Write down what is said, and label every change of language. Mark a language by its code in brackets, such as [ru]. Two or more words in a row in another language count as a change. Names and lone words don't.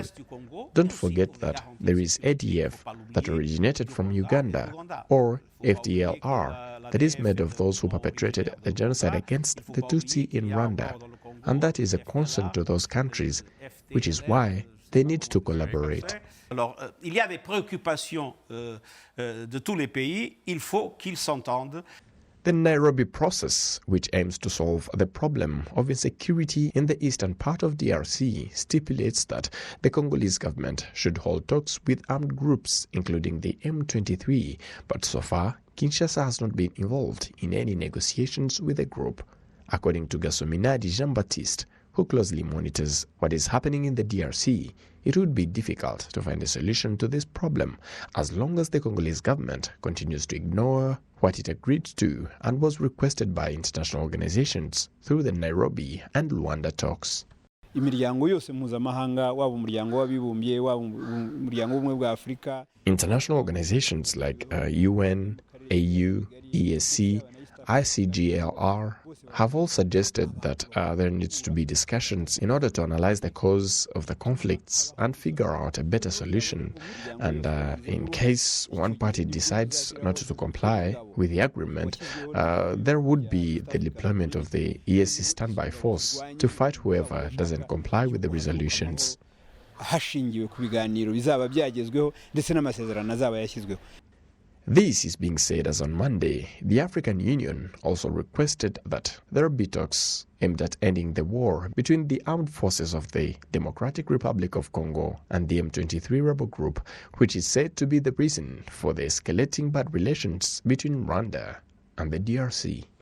[en] Don't forget that there is ADF that originated from Uganda, or FDLR that is made of those who perpetrated the genocide against the Tutsi in Rwanda, and that is a concern to those countries, which is why they need to collaborate. [fr] Alors, il y a des préoccupations de tous les pays, il faut qu'ils s'entendent. [en] The Nairobi process, which aims to solve the problem of insecurity in the eastern part of DRC, stipulates that the Congolese government should hold talks with armed groups, including the M23, but so far, Kinshasa has not been involved in any negotiations with the group. According to Gasominadi Jean-Baptiste, who closely monitors what is happening in the DRC, it would be difficult to find a solution to this problem as long as the Congolese government continues to ignore what it agreed to and was requested by international organizations through the Nairobi and Luanda talks. [rw] Imiryango yose mpuzamahanga waba umuryango w'abibumbye waba umuryango w'ubumwe bwa Afurika. [en] International organizations like UN, AU, EAC, ICGLR have all suggested that there needs to be discussions in order to analyze the cause of the conflicts and figure out a better solution. And in case one party decides not to comply with the agreement, there would be the deployment of the EAC standby force to fight whoever doesn't comply with the resolutions. [rw] Hashingiwe ku biganiro bizaba byagezweho ndetse n'amasezerano azaba yashyizweho. [en] This is being said as on Monday, the African Union also requested that there be talks aimed at ending the war between the armed forces of the Democratic Republic of Congo and the M23 rebel group, which is said to be the reason for the escalating bad relations between Rwanda and the DRC.